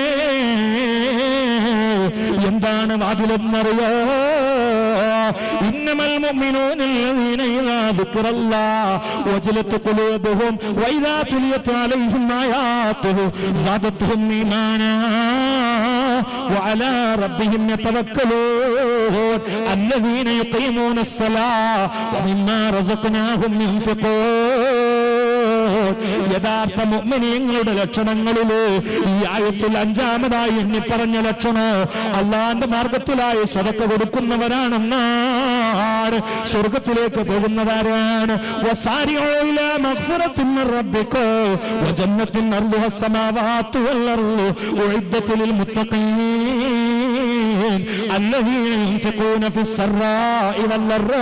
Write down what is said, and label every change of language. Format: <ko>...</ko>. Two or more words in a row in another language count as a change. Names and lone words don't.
<ml>എന്താണ് വാതിലെന്നറിയോ?</ml> <ar>إنما المؤمنون الذين إذا ذكر الله وجلت قلوبهم وإذا تليت عليهم آياته زادتهم إيمانا وعلى ربهم يتوكلون الذين يقيمون الصلاة ومما رزقناهم ينفقون.</ar> <ml>യഥാർത്ഥ മുഅ്മിനീങ്ങളുടെ ലക്ഷണങ്ങളില് ഈ ആയത്തിൽ അഞ്ചാമതായി എണ്ണി പറഞ്ഞ ലക്ഷണം അള്ളാന്റെ മാർഗത്തിലായി സദഖ കൊടുക്കുന്നവരാണെന്നാണ്. സ്വർഗത്തിലേക്ക് പോകുന്നവരാണ്.</ml> <ar>وسارعوا إلى مغفرة من ربكم وجنة عرضها السماوات والأرض أعدت للمتقين الذين ينفقون في السراء والضراء.</ar>